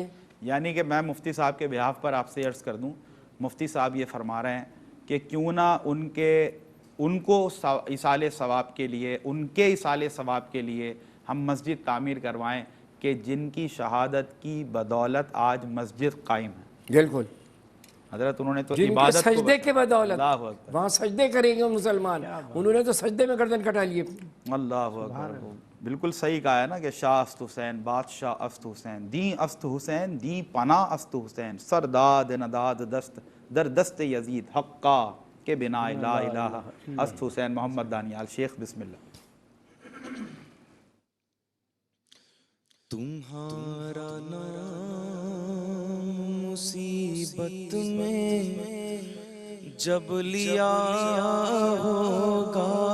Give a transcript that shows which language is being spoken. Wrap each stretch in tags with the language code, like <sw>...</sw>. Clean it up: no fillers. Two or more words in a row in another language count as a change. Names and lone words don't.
<ur>یعنی کہ میں مفتی صاحب کے بہاف پر آپ سے عرض کر دوں، مفتی صاحب یہ فرما رہے ہیں کہ کیوں نہ ان کو ایصال ثواب کے لیے، ان کے ایصال ثواب کے لیے ہم مسجد تعمیر کروائیں کہ جن کی شہادت کی بدولت آج مسجد قائم ہے۔ بالکل حضرت انہوں نے تو جن کے عبادت کو سجدے کے بدولت</ur> <ar>اللہ اکبر،</ar> <ur>وہاں سجدے کریں گے مسلمان، انہوں نے تو سجدے میں گردن کٹا لیے۔</ur> <ar>اللہ اکبر،</ar> <ur>بالکل صحیح کہا ہے نا کہ</ur> <fa>شاہ است حسین، بادشاہ است حسین، دین است حسین، دی پناہ است حسین، سرداد نداد دست در دست یزید حقا کے بنا</fa> <ar>لا الہ</ar> <fa>است حسین۔</fa> <ur>محمد دانیال شیخ،</ur> <ar>بسم اللہ۔</ar> <ur>تمہارا نام مصیبت میں جب لیا ہوگا،</ur>